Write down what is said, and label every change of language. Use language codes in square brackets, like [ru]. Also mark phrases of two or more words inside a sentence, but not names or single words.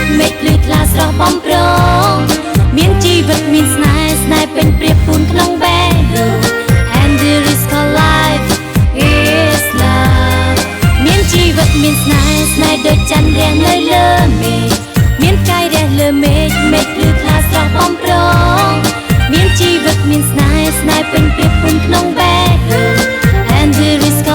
[km] មេឃភ្លឺថ្លាស្រស់បំប្រងមានជីវិតមានស្នេហ៍ស្នេហ៍ពេញព្រៀបពូនក្នុងបេះដូង [en] and there is called life is love [km] មានជីវិតមានស្នេហ៍ស្នេហ៍ដូចច័ន្ទរះនៅលើមេឃមានកាយរះលើមេឃមេឃភ្លឺថ្លាស្រស់បំប្រងមានជីវិតមានស្នេហ៍ស្នេហ៍ពេញព្រៀបពូនក្នុងបេះដូង [en] and there